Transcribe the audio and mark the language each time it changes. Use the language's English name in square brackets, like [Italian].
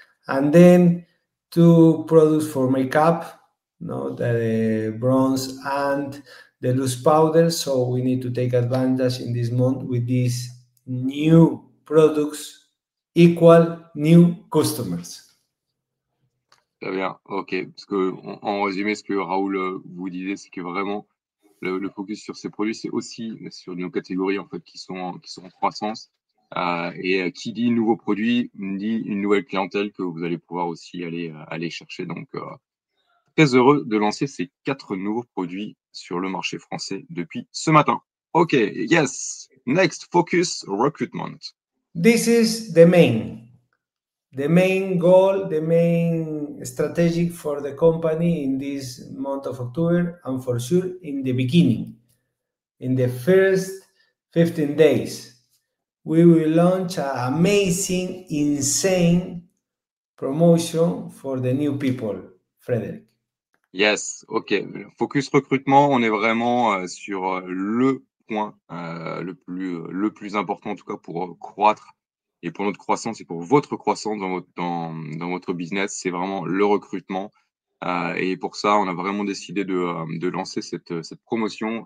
[English] And then 2 products for makeup, the bronze and the loose powder. So we need to take advantage in this month with these new products equal new customers. [French] Très bien, ok. Parce que en résumé, ce que Raoul vous disait, c'est que vraiment le focus sur ces produits, c'est aussi sur nos catégories en fait qui sont en croissance. Et qui dit nouveaux produits dit une nouvelle clientèle que vous allez pouvoir aussi aller chercher. Donc très heureux de lancer ces 4 nouveaux produits sur le marché français depuis ce matin. [English] Ok, yes. Next, focus recruitment. This is the main goal, the main strategic for the company in this month of October, and for sure in the beginning, in the first 15 days, we will launch an amazing, insane promotion for the new people, Frederick. Yes, ok. [French] Focus recrutement, on est vraiment sur le point le plus important, en tout cas, pour croître et pour notre croissance et pour votre croissance dans votre business, c'est vraiment le recrutement. Et pour ça, on a vraiment décidé de lancer cette promotion.